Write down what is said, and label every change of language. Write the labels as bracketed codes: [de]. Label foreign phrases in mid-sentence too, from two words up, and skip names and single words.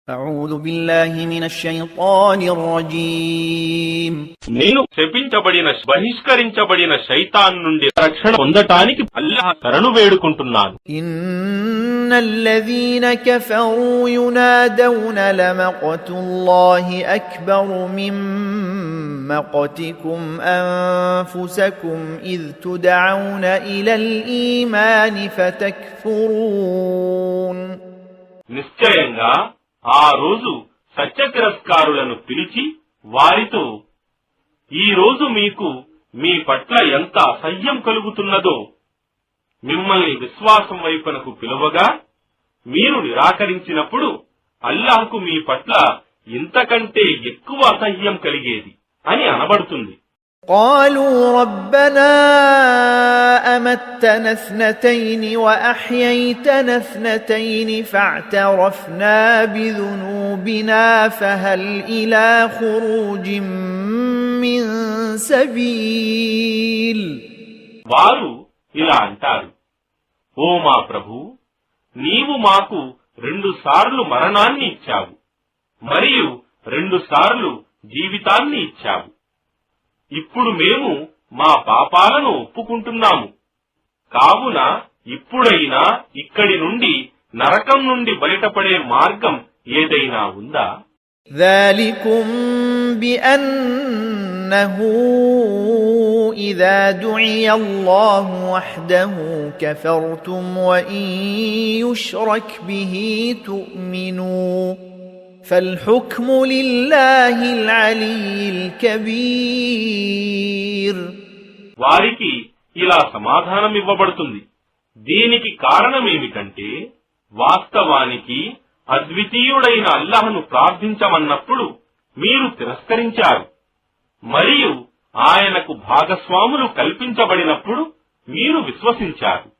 [ar] أعوذ بالله من الشيطان الرجيم [te] నేను శపించబడిన బహిష్కరించబడిన శైతాన్ నుండి రక్షణ పొందటానికి అల్లాహ్ శరణు వేడుకుంటున్నాను. [ar] إن الذين كفروا ينادون لمقت الله أكبر من مقتكم أنفسكم إذ تدعون إلى الإيمان فتكفرون. [te] నిశ్చయంగా ఆ రోజు సత్యతిరస్కారులను పిలిచి వారితో, ఈ రోజు మీకు మీ పట్ల ఎంత అసహ్యం కలుగుతున్నదో, మిమ్మల్ని విశ్వాసం వైపునకు పిలువగా మీరు నిరాకరించినప్పుడు అల్లాహ్కు మీ పట్ల ఇంతకంటే ఎక్కువ అసహ్యం కలిగేది అని అనబడుతుంది. [ar] قالوا ربنا أمتنا اثنتين وأحييتنا اثنتين فاعترفنا بذنوبنا فهل إلى خروج من سبيل. [te] వారు ఇలా అంటారు, ఓ మా ప్రభు, నీవు మాకు 2 సార్లు మరణాన్ని ఇచ్చావు మరియు 2 సార్లు జీవితాన్ని ఇచ్చావు. ఇప్పుడు మేము మా పాపాలను ఒప్పుకుంటున్నాము. కావున ఇప్పుడైనా ఇక్కడి నుండి నరకం నుండి బయటపడే మార్గం ఏదైనా ఉందా? [ar] ذلكم بأنه إذا دعي الله وحده كفرتم وإن يشرك به تؤمنوا فالحكم لله العلي الكبير. [te] వారికి ఇలా సమాధానం ఇవ్వబడుతుంది. దీనికి కారణమేమిటంటే, వాస్తవానికి అద్వితీయుడైన అల్లాహ్ను ప్రార్థించమన్నప్పుడు మీరు తిరస్కరించారు మరియు ఆయనకు భాగస్వాములు కల్పించబడినప్పుడు మీరు విశ్వసించారు.